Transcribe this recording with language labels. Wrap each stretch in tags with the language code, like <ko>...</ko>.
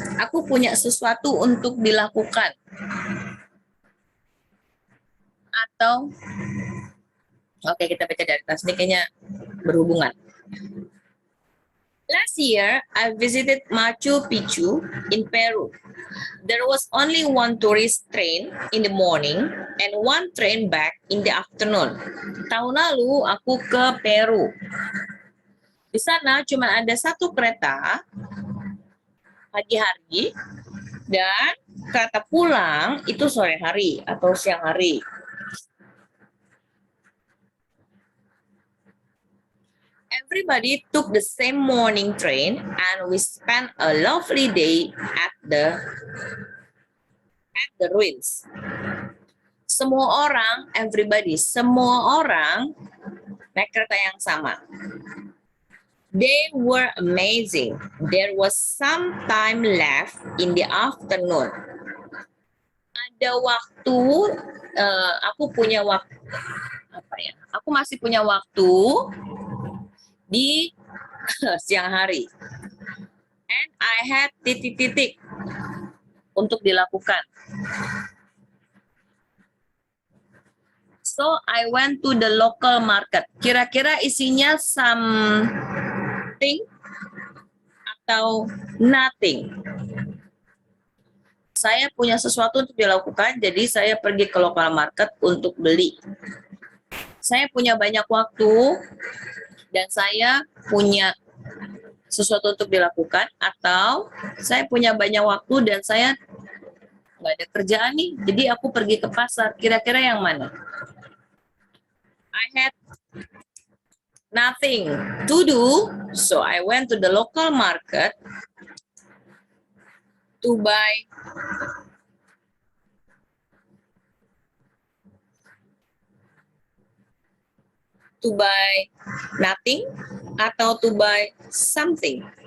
<id>Aku punya sesuatu untuk dilakukan. Atau, oke, kita baca dari atas, ini kayaknya berhubungan.</id> <en>Last year, I visited Machu Picchu in Peru. There was only one tourist train in the morning and one train back in the afternoon.</en> <id>Tahun lalu, aku ke Peru. Di sana cuma ada satu kereta pagi hari dan kereta pulang itu sore hari atau siang hari.</id> <en>Everybody took the same morning train and we spent a lovely day at the ruins.</en> <id>Semua orang, everybody, semua orang naik kereta yang sama.</id> <en>They were amazing. There was some time left in the afternoon.</en> <id>Ada waktu, aku punya waktu, apa ya? Aku masih punya waktu di siang hari.</id> <en>And I had</en> <id>titik-titik untuk dilakukan.</id> <en>So I went to the local market.</en> <id>Kira-kira isinya something atau nothing. Saya punya sesuatu untuk dilakukan, jadi saya pergi ke local market untuk beli. Saya punya banyak waktu dan saya punya sesuatu untuk dilakukan, atau saya punya banyak waktu dan saya nggak ada kerjaan nih, jadi aku pergi ke pasar. Kira-kira yang mana?</id> <en>I had nothing to do, so I went to the local market to buy nothing</en> <id>atau</id> <en>to buy something.</en>